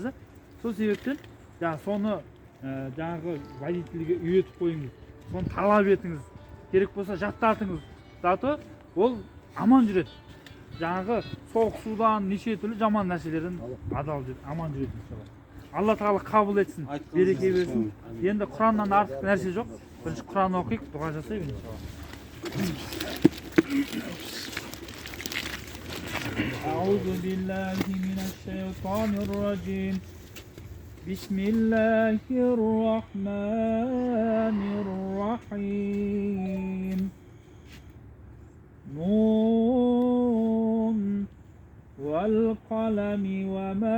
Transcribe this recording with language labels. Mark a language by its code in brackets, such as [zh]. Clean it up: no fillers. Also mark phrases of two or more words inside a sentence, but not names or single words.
[kk] Сол себептен соны жаңағы водительге үйретіп қойыңыз, соны талап етіңіз, керек болса жаттатыңыз. Зато ол аман жүреді. Жаңағы соғысудан, неше түрлі жаман нәрселерден аман жүреді. Алла тағала қабыл етсін, береке берсін. Енді Құраннан артық нәрсе жоқ. Бірінші Құран оқиық, дұға жасайық иншалла. [ar] أعوذ بالله من الشيطان الرجيم بسم الله الرحمن الرحيم نون والقلم وما